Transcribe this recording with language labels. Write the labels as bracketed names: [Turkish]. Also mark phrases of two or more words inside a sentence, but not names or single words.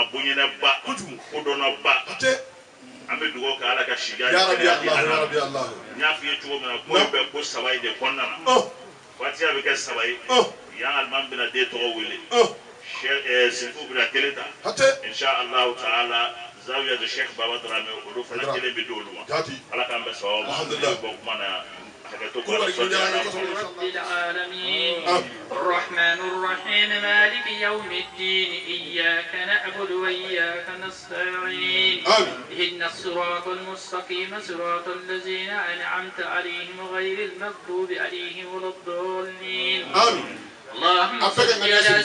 [Bambara] bonyana ba kodɔnna ba an bɛ dugawu kɛ ala ka sijan n y'a f'i ye cogo min na ko in bɛ ko saba in de kɔnɔna na waatiya bɛ kɛ saba ye yan alimami bɛna den tɔgɔ wele Sefu bɛna kelen ta [Arabic] إن شاء الله تعالى [Bambara] zawiya de Sheikh Baba Darame olu fana kelen bɛ di olu ma ala k'an bɛ sababu ma an bɛ bɔ kuma na [Arabic] رب العالمين الرحمن الرحيم مالك يوم الدين إياك نعبد وإياك نستعين اهدنا الصراط المستقيم صراط الذين أنعمت عليهم غير المغضوب عليهم ولا الضالين اللهم صل على